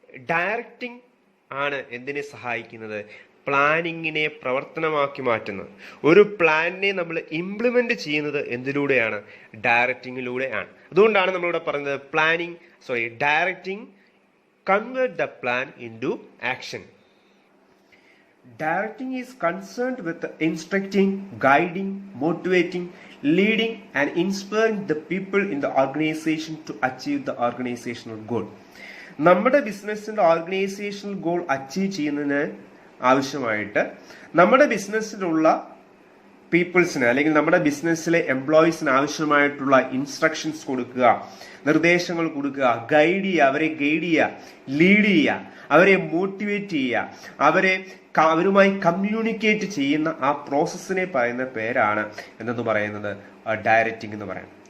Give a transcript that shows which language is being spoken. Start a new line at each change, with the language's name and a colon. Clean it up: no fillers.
Malayalam: Directing ആണ് എന്തിനെ സഹായിക്കുന്നത്? പ്ലാനിങ്ങിനെ പ്രവർത്തനമാക്കി മാറ്റുന്നത്. ഒരു പ്ലാനിനെ നമ്മൾ ഇംപ്ലിമെന്റ് ചെയ്യുന്നത് എന്തിലൂടെയാണ്? ഡയറക്റ്റിങ്ങിലൂടെയാണ്. അതുകൊണ്ടാണ് നമ്മളിവിടെ പറഞ്ഞത്
English: Directing convert the plan into action. Directing is concerned with instructing, guiding, motivating, leading and inspiring the people in the organization to achieve the organizational goal.
Malayalam: നമ്മുടെ ബിസിനസിന്റെ ഓർഗനൈസേഷണൽ ഗോൾ അച്ചീവ് ചെയ്യുന്നതിന് ആവശ്യമായിട്ട് നമ്മുടെ ബിസിനസ്സിലുള്ള പീപ്പിൾസിന് അല്ലെങ്കിൽ നമ്മുടെ ബിസിനസ്സിലെ എംപ്ലോയീസിന് ആവശ്യമായിട്ടുള്ള ഇൻസ്ട്രക്ഷൻസ് കൊടുക്കുക, നിർദ്ദേശങ്ങൾ കൊടുക്കുക, അവരെ ഗൈഡ് ചെയ്യുക, ലീഡ് ചെയ്യുക, അവരെ മോട്ടിവേറ്റ് ചെയ്യുക, അവരുമായി കമ്മ്യൂണിക്കേറ്റ് ചെയ്യുന്ന ആ പ്രോസസ്സിനെ പറയുന്ന പേരാണ് എന്തെന്ന് പറയുന്നത്? ഡയറക്റ്റിംഗ് എന്ന് പറയുന്നത്.